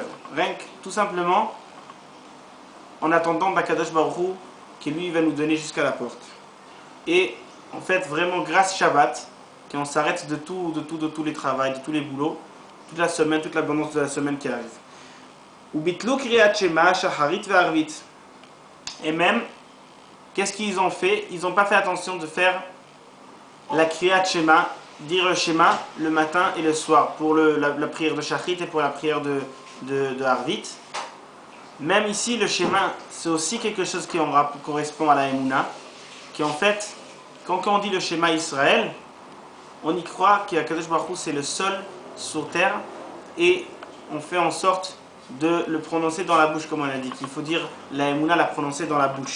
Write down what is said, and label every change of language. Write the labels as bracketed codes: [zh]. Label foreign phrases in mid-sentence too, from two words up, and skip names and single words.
[fr] Rien que, tout simplement, en attendant d' [he] הקדוש ברוך הוא, [fr] qui lui va nous donner jusqu'à la porte. Et en fait, vraiment, grâce Shabbat, qu'on s'arrête de tous les travails, de tous les boulots, toute la semaine, toute l'abondance de la semaine qui arrive. [he] ובטלו קריאת שמע, שחרית וערבית. [fr] Et même, qu'est-ce qu'ils ont fait? Ils n'ont pas fait attention de faire la [he] קריאת שמע, [fr] dire le shema le matin et le soir, pour la prière de shacharit et pour la prière de Harvit. Même ici, le shema, c'est aussi quelque chose qui correspond à la Emouna, qui en fait, quand on dit le [he] שמע ישראל, [fr] on y croit qu' [he] הקדוש ברוך הוא [fr] c'est le seul sur terre et on fait en sorte de le prononcer dans la bouche, comme on a dit, qu'il faut dire la Emouna, la prononcer dans la bouche.